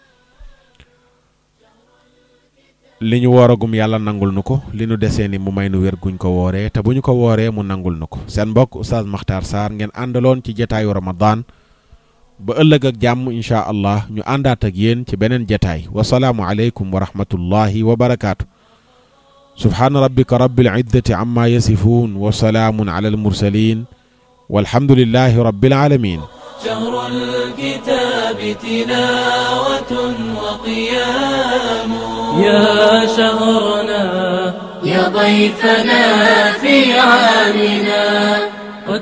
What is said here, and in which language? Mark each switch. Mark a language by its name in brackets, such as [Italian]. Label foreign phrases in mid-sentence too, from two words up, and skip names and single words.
[Wolof] li ñu wooragum yàlla nangul nu ko li nu desee ni mu may nu wér guñ ko wooree te bu ñu ko wooree mu nangul nu ko seen mbokk Oustaz Makhtar Sarr ngeen àndaloon ci jataayu ramadan ba ëllëg ak jàmm [Arabic] إن شاء الله [Wolof] ñu àndaat ak yéen ci beneen jataay [Arabic] وسلام عليكم ورحمة الله وبركاته سبحان ربك رب العزة عما يصفون وسلام على المرسلين والحمد لله رب العالمين شهر الكتاب تلاوة وقيام يا شهرنا يا ضيفنا في عامنا قد